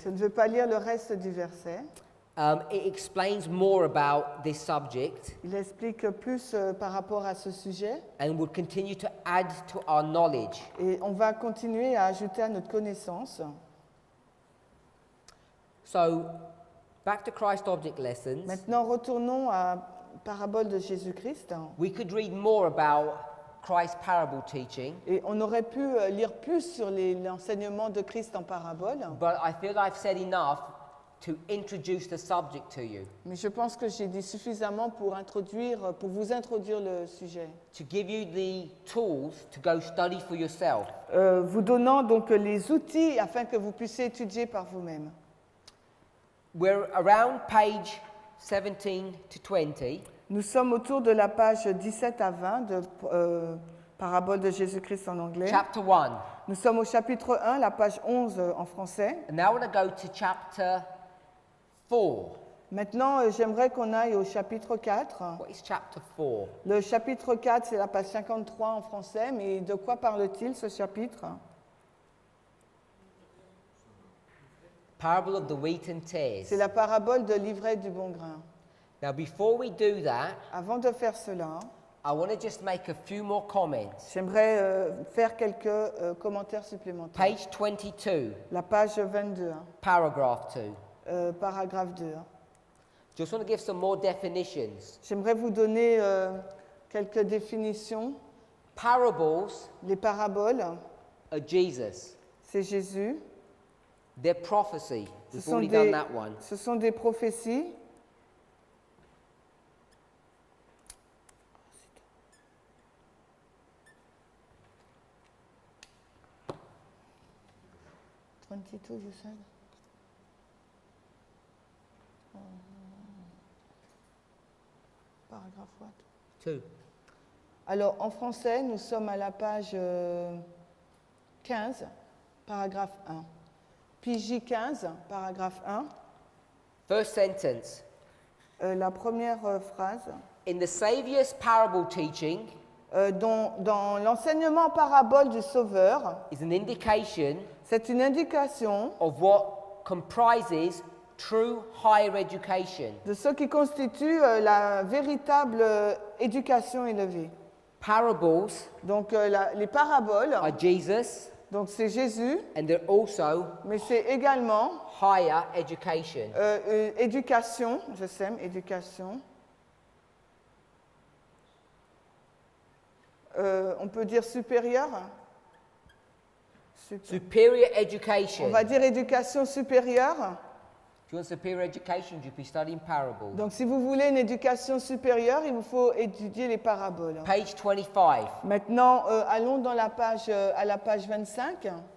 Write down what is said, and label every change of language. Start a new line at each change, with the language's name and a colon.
French: Je ne veux pas lire le reste du verset.
English: It explains more about this subject
French: Il explique plus par rapport à ce sujet
English: and will continue to add to our knowledge.
French: et on va continuer à ajouter à notre connaissance.
English: So, back to Christ object lessons.
French: Maintenant, retournons à parabole de Jésus-Christ.
English: We could read more about Christ's parable teaching,
French: Et on aurait pu lire plus sur l'enseignement de Christ en parabole,
English: but I feel I've said enough to introduce the subject to you,
French: mais je pense que j'ai dit suffisamment pour vous introduire le sujet.
English: to give you the tools to go study for yourself.
French: Vous donnant donc les outils afin que vous puissiez étudier par vous-même.
English: We're around page 17 to 20.
French: Nous sommes autour de la page 17 à 20 de Parabole de Jésus-Christ en anglais.
English: Chapter 1.
French: Nous sommes au chapitre 1, la page 11 en français.
English: And now I want to go to chapter 4.
French: Maintenant, j'aimerais qu'on aille au chapitre 4.
English: What is chapter 4?
French: Le chapitre 4, c'est la page 53 en français, mais de quoi parle-t-il ce chapitre?
English: Parable of the wheat and tares.
French: C'est la parabole de l'ivraie du bon grain.
English: Now, before we do that,
French: Avant de faire cela,
English: I want to just make a few more comments.
French: j'aimerais faire quelques commentaires supplémentaires.
English: Page 22,
French: La page 22,
English: paragraph 2.
French: paragraphe 2.
English: Just want to give some more definitions.
French: J'aimerais vous donner quelques définitions.
English: Parables
French: Les paraboles,
English: are Jesus.
French: c'est Jésus.
English: They're prophecy.
French: Ce
English: We've
French: sont,
English: already done
French: des,
English: that one.
French: ce sont des prophéties.
English: You said? Paragraphe what? 2.
French: Alors, en français, nous sommes à la page 15, paragraphe 1. PJ 15, paragraphe 1.
English: First sentence.
French: La première phrase.
English: In the Saviour's parable teaching
French: Dans l'enseignement parabole du Sauveur,
English: is an indication
French: c'est une indication
English: of what comprises true higher education.
French: de ce qui constitue la véritable éducation élevée.
English: Parables
French: Donc, les paraboles,
English: are Jesus,
French: donc c'est Jésus,
English: and they're also
French: mais c'est également
English: higher education.
French: éducation, je sème, éducation. On peut dire supérieure.
English: Superior education.
French: On va dire éducation supérieure.
English: If you want superior education, you'd be studying parables.
French: Donc, si vous voulez une éducation supérieure, il vous faut étudier les paraboles.
English: Page 25.
French: Maintenant, allons dans la page, à la page 25.